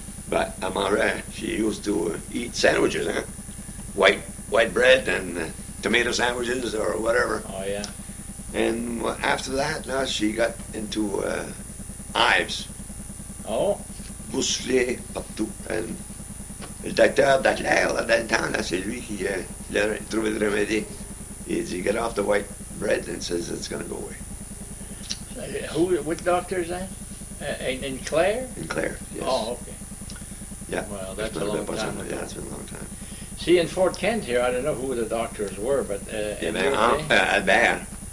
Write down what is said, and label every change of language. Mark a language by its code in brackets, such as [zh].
[en] But she used to eat sandwiches, white bread and tomato sandwiches or whatever. Oh, yeah. And after that, she got into hives. Oh. [fr] Bousselé partout. [en] And [fr] le docteur d'Atlair, là, dans le temps, c'est lui qui a trouvé le remède. [en] He get off the white bread and says it's going to go away. What doctor is that? In Clare? In Clare, yes. Oh, okay. Yeah. Well, that's a long time ago. Yeah, it's been a long time. See, in Fort Kent here, I don't know who the doctors were, but Albert.